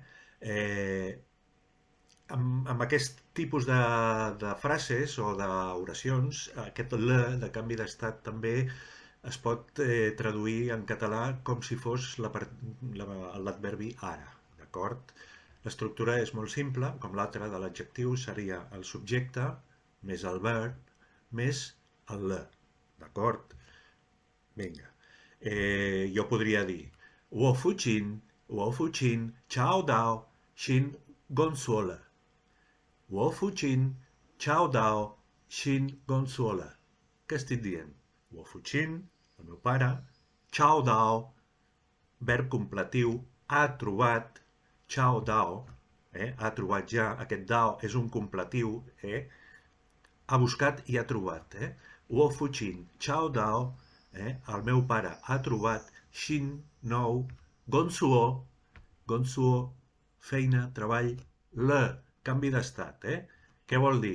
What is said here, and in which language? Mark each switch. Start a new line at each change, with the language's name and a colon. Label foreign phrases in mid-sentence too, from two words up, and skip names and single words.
Catalan: Amb aquest tipus de frases o d'oracions, aquest le de canvi d'estat també es pot traduir en català com si fos l'adverbi ara, d'acord? L'estructura és molt simple, com l'altra de l'adjectiu seria el subjecte més el verb més el le, d'acord? Vinga. Jo podria dir
Chinese: 我父亲，找到，新工作了. 我父亲，找到，新工作了.
Catalan: Què estic dient?
Chinese: 我父亲,
Catalan: el meu pare,
Chinese: 找到,
Catalan: verb completiu, ha trobat,
Chinese: 找到,
Catalan: ha trobat ja, aquest Dao és un completiu, ha buscat i ha trobat,
Chinese: 我父亲，找到,
Catalan: el meu pare ha trobat, Xin, nou, Gonsuo, Gonsuo, feina, treball, le, canvi d'estat, Què vol dir?